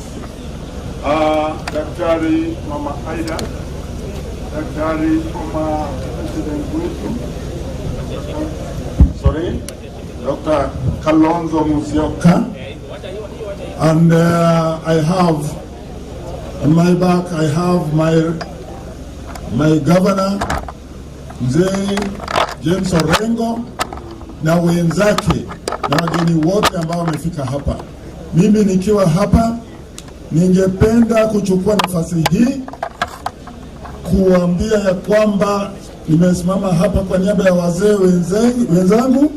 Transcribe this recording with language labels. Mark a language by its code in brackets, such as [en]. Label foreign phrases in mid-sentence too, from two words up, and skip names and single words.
[sw] Daktari Mama Aida, Daktari Mama President Wilson, Dr. Kalonzo Musyoka, [en] and I have on my back, I have my governor, Mzee James Orengo, [sw] na wenzake na wageni wote ambao wamefika hapa. Mimi nikiwa hapa, ningependa kuchukua nafasi hii kuambia ya kwamba nimesimama hapa kwa niaba ya wazee wenzangu